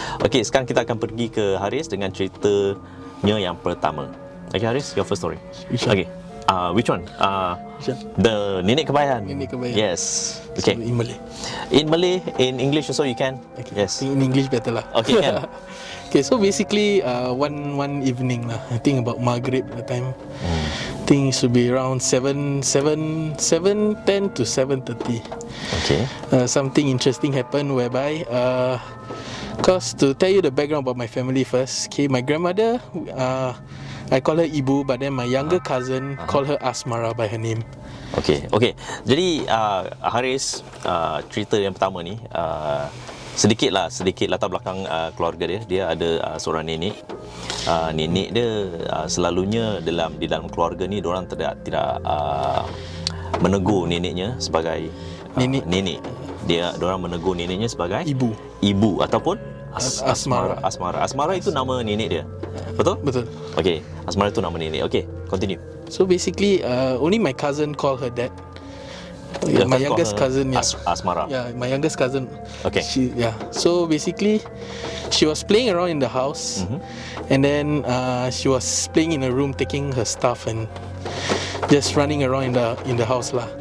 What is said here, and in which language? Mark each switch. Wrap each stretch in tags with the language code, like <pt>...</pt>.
<ms>Okey, sekarang kita akan pergi ke Haris dengan ceritanya yang pertama.</ms> <en>Okay, Haris, your first story. Okay, which one? The Nenek Kebayan. Nenek Kebayan. Yes. Okay. So, in Malay. In Malay, in English also you can. Okay. Yes. In English better lah. Okay, can. Okay, so basically, one evening lah. I think about Maghrib at the time. I think it should be around 7:10 to 7:30. Okay. Something interesting happened whereby, cause to tell you the background about my family first. Okay, my grandmother, I call her Ibu, but then my younger cousin call her Asmara by her name.</en> <ms>Okay. Jadi Haris, cerita yang pertama ni, sedikit latar belakang keluarga dia. Dia ada seorang nenek. Nenek dia selalunya di dalam keluarga ni, diorang tidak menegur neneknya sebagai nenek. Diorang menegur neneknya sebagai ibu ataupun Asmara. Asmara itu nama nenek dia. Betul? Betul. Okay, Asmara itu nama nenek. Okay, continue.</ms> <en>So basically, only my cousin call her dad. My youngest cousin, Asmara. Yeah, my youngest cousin. Okay. So basically, she was playing around in the house, and then she was playing in a room, taking her stuff and just running around in the house lah.</en>